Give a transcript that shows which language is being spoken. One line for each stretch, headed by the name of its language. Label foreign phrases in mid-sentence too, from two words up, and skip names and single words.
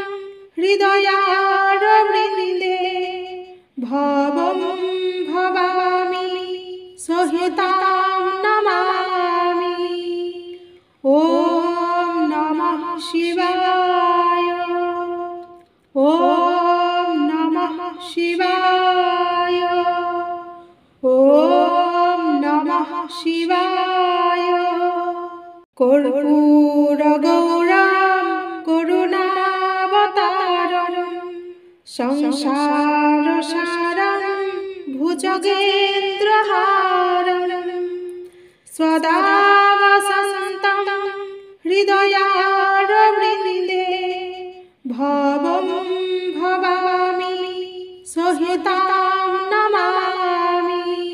Sanskrit: হৃদয়ারবৃন্দে ভবম ভবামি সহিতাম নমামি। ওম নমঃ শিবায়। ওম নমঃ শিবায়। ওম নমঃ শিবায়। কর্পূর গৌরম করুণাবতারম সংসার সারম ভুজগেন্দ্রহারম সদা বসন্তম হৃদয়ারবৃন্দে ভবম ভবামি সহিতাম নমামি।